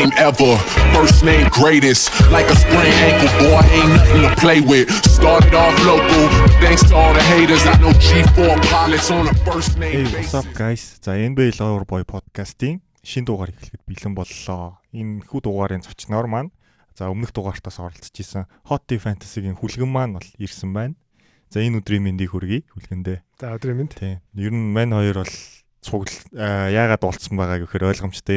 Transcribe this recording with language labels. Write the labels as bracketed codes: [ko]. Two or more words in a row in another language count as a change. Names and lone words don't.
[en] forever. First name greatest, like a sprained ankle, boy, ain't nothing to play with. Started off local, thanks to all the haters. I know G4 pilots on a first name basis. What's up guys? [mn] За NBA Loverboy podcast-ийн шинэ дугаар эхлэхэд бэлэн боллоо. Энэ хүү дугаарын зочноор маань за өмнөх дугаартаас оролцож исэн Hot Tea Fantasy-гийн хүлгэн маань бол ирсэн байна. За энэ өдрийн мэндийг хүргэе хүлгэндээ. За өдрийн мэнд. Тийм. Ер нь мань хоёр бол яагаад уулзсан байгаа гэхээр ойлгомжтой.